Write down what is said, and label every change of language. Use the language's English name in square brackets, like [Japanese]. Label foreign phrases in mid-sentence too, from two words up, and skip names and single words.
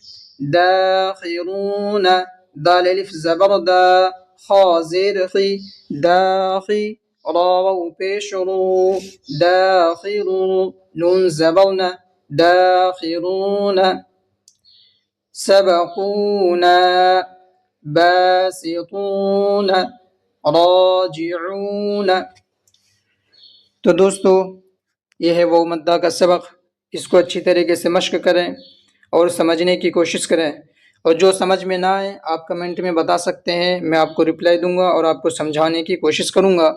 [Urdu] داخرون دال الف زبر دا خا زیر خی داخی را واو پیش رو داخرو نون زبرنا [Arabic] داخرون سبقونا باسطون راجعون. [Urdu] تو دوستو یہ ہے واو مدہ کا سبق، اس کو اچھی طریقے سے مشق کریں اور سمجھنے کی کوشش کریں، اور جو سمجھ میں نہ آئے آپ کمنٹ میں بتا سکتے ہیں، میں آپ کو رپلائی دوں گا اور آپ کو سمجھانے کی کوشش کروں گا۔